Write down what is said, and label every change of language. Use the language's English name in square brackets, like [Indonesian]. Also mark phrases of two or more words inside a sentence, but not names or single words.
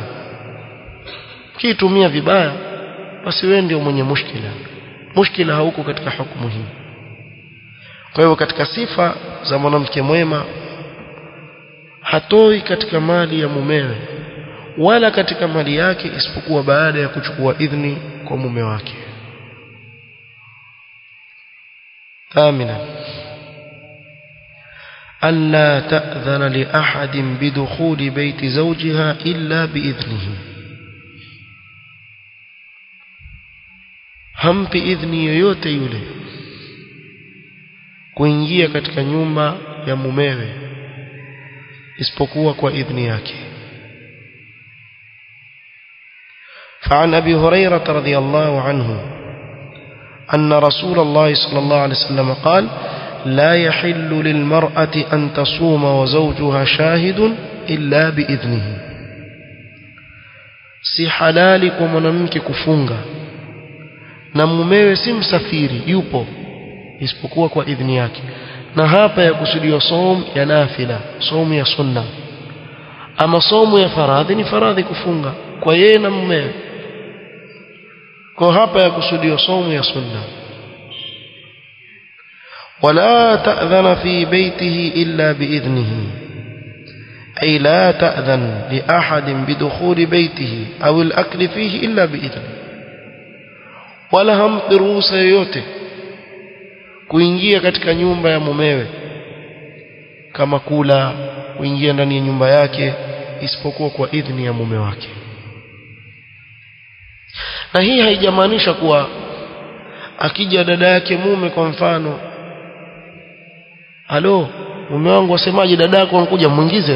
[Swahili] kiitumia vibaya basi wewe ndio mwenye mushkila. mushkila hauko katika hukumu hii. kwa hivyo katika sifa za mwanamke mwema, hatoi katika mali ya mumewe wala katika mali yake isipokuwa baada ya kuchukua idhni kwa mume wake. [Arabic] ثامنا ألا تأذن لأحد بدخول بيت زوجها إلا بإذنه. [Swahili] hampi idhni yoyote yule kuingia katika nyumba ya mumewe isipokuwa kwa idhni yake. [Arabic] فعن أبي هريرة رضي الله عنه أن رسول الله صلى الله عليه وسلم قال: لا يحل للمرأة أن تصوم وزوجها شاهد إلا بإذنه. [Swahili] si halali kwa mwanamke kufunga na mumewe si msafiri yupo isipokuwa kwa idhni yake. na hapa ya kusudiwa somo ya nafila, somo ya sunna. ama somo ya faradhi ni faradhi kufunga kwa yeye na mumewe. kwa hapa ya kusudiwa somo ya sunna. [Arabic] ولا تأذن في بيته إلا بإذنه، أي لا تأذن لأحد بدخول بيته أو الأكل فيه إلا بإذنه. [Swahili] wala hampi ruhusa yoyote kuingia katika nyumba ya mumewe, kama kula, kuingia ndani ya nyumba yake, isipokuwa kwa idhni ya mume wake. na hii haijamaanisha kuwa akija dada yake mume kwa mfano, halo mume wangu wasemaje, dada yako anakuja muingize.